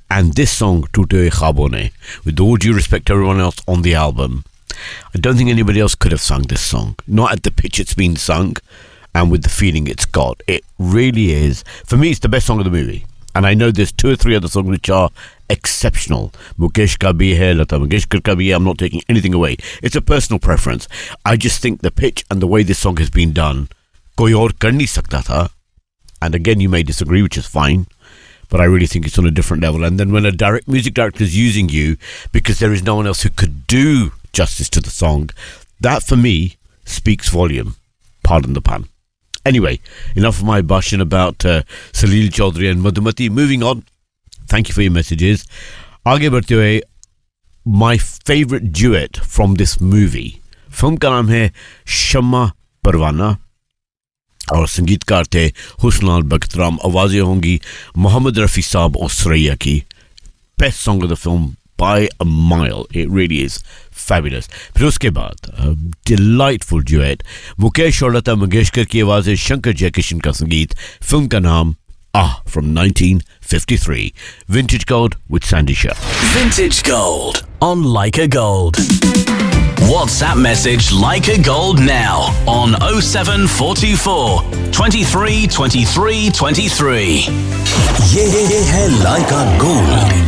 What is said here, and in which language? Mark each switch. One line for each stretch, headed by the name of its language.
English: And this song, Tutoe Khabone, with all due respect to everyone else on the album, I don't think anybody else could have sung this song. Not at the pitch it's been sung and with the feeling it's got. It really is. For me, it's the best song of the movie. And I know there's two or three other songs which are exceptional.
Hindi: Mukesh का भी है, लता मंगेशकर का भी है.
English: I'm not taking anything away. It's a personal preference. I just think the pitch and the way this song has been done,
Hindi: कोई और कर नहीं सकता था.
English: And again, you may disagree, which is fine. But I really think it's on a different level. And then when a direct music director is using you because there is no one else who could do justice to the song, that for me speaks volume. Pardon the pun. Anyway, enough of my bashing about Salil Chaudhry and Madhumati. Moving on. Thank you for your messages.
Hindi: आगे बढ़ते हुए,
English: my favourite duet from this movie.
Hindi: Film का नाम है शम्मा परवाना. और संगीतकार थे हुस्नल बख़्तराम. आवाज़ी होंगी मोहम्मद रफ़ी साब और सुरैया की.
English: Best song of the film by a mile. It really is fabulous.
Hindi: फिर उसके बाद,
English: a delightful duet.
Hindi: मुकेश और लता मंगेशकर की आवाज़ है शंकर जयकिशन का संगीत. फ़िल्म का नाम
English: from 1953. Vintage Gold with Sandy Shah. Vintage Gold on Leica Gold. WhatsApp message Leica Gold now on 0744-232323.
Hindi: Yeh hai Leica Gold.